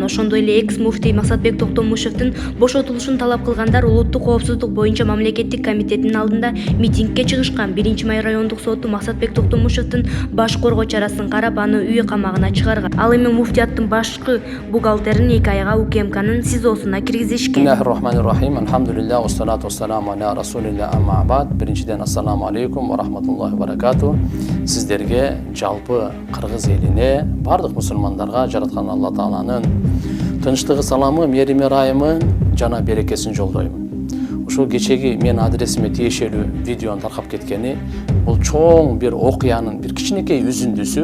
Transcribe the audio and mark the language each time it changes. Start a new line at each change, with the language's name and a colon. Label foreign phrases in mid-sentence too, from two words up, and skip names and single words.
Kyrgyz: Ошондой эле экс муфтий Максатбек Токтомушевдин бошотулушун талап кылгандар улуттук коопсуздук боюнча мамлекеттик комитеттин алдында митингге чыгышкан. 1-май райондук соту Максатбек Токтомушевдин баш коргоо чарасын карап, аны үй камагына чыгарган. Ал эми муфтияттын башкы бухгалтерин 2 айга УКМКнын СИЗОсуна киргизишкен.
Arabic: بسم الله الرحمن الرحيم الحمد لله والصلاة والسلام على رسول الله أما بعد.
Kyrgyz: Биринчиден
Arabic: السلام عليكم ورحمة الله وبركاته.
Kyrgyz: Сиздерге, жалпы кыргыз элине, бардык мусулмандарга жараткан Алла Тааланын тынчтыгы, саламы, мерими, райымы жана берекесин жолдойм. Ушул кечеги мен адресиме тиешелүү видеонун таркап кеткени бул чоң бир окуянын бир кичинекей үзүндүсү.